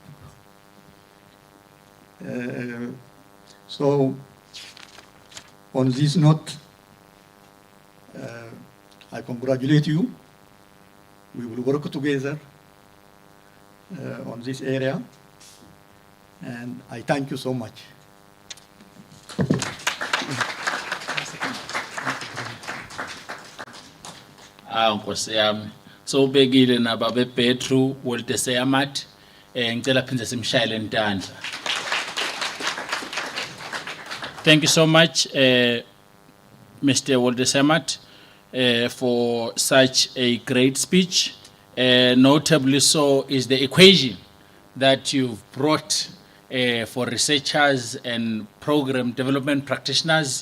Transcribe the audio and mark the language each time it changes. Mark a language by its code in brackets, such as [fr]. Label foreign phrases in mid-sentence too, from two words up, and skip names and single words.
[en] So, on this note, I congratulate you. We will work together on this area, and I thank you so much. [ss] Nkosi yami. So ubekile nababe Petru Wolte Seyamat ngicela phindze simshayele intandla. [en] Thank you so much Mr. Wolte Seyamat for such a great speech. Notably so is the equation that you've brought for researchers and program development practitioners.